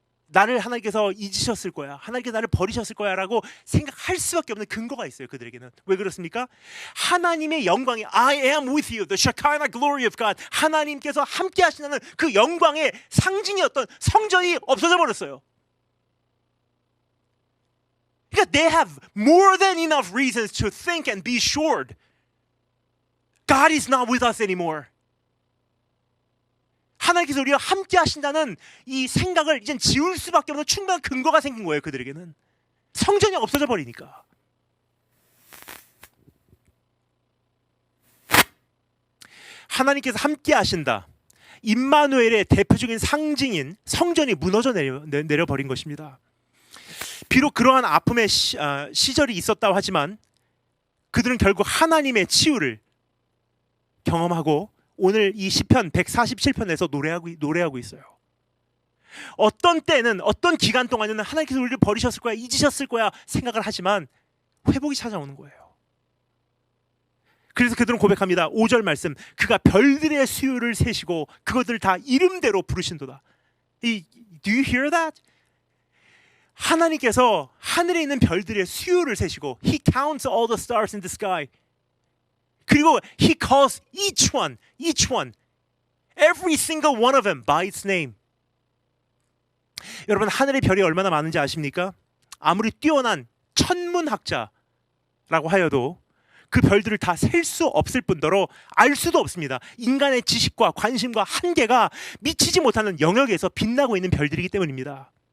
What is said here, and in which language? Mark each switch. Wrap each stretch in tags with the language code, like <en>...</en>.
<ko>나를 하나님께서 잊으셨을 거야, 하나님께서 나를 버리셨을 거야 라고 생각할 수밖에 없는 근거가 있어요. 그들에게는. 왜 그렇습니까? 하나님의 영광이</ko> <en>I am with you, the Shekinah glory of God,</en> <ko>하나님께서 함께 하시는 그 영광의 상징이었던 성전이 없어져 버렸어요. 그러니까</ko> <en>they have more than enough reasons to think and be assured God is not with us anymore.</en> <ko>하나님께서 우리와 함께 하신다는 이 생각을 이젠 지울 수밖에 없는 충분한 근거가 생긴 거예요. 그들에게는. 성전이 없어져 버리니까. 하나님께서 함께 하신다, 임마누엘의 대표적인 상징인 성전이 무너져 내려버린 것입니다. 비록 그러한 아픔의 시절이 있었다고 하지만 그들은 결국 하나님의 치유를 경험하고 오늘 이 시편 147편에서 노래하고 있어요. 어떤 때는, 어떤 기간 동안에는 하나님께서 우리를 버리셨을 거야, 잊으셨을 거야 생각을 하지만 회복이 찾아오는 거예요. 그래서 그들은 고백합니다. 5절 말씀, 그가 별들의 수요를 세시고 그것들을 다 이름대로 부르신도다.</ko> <en>Do you hear that?</en> <ko>하나님께서 하늘에 있는 별들의 수요를 세시고</ko> <en>He counts all the stars in the sky.</en> <ko>그리고</ko> <en>He calls each one, every single one of them by its name.</en> <ko>여러분, 하늘의 별이 얼마나 많은지 아십니까? 아무리 뛰어난 천문학자라고 하여도 그 별들을 다 셀 수 없을 뿐더러 알 수도 없습니다. 인간의 지식과 관심과 한계가 미치지 못하는 영역에서 빛나고 있는 별들이기 때문입니다.</ko>